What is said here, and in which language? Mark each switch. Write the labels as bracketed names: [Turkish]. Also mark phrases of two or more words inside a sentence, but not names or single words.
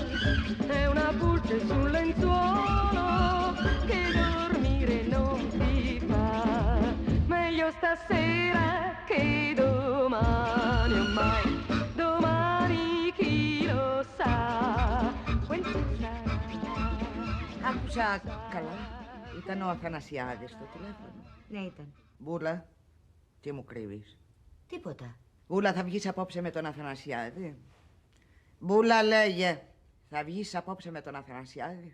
[Italian] È una pulce sul lenzuolo che dormire non ti fa. Meglio stasera che domani, ormai domani chi lo sa quel che sarà. [Greek] Άκουσα καλά. Ήταν ο Αθανασιάδης στο τηλέφωνο. Ναι, ήταν. Μπούλα, τι μου κρύβεις? Τίποτα. Μπούλα, θα βγεις απόψε με τον Αθανασιάδη? Μπούλα, λέγε. Θα βγεις απόψε με τον Αθανασιάδη?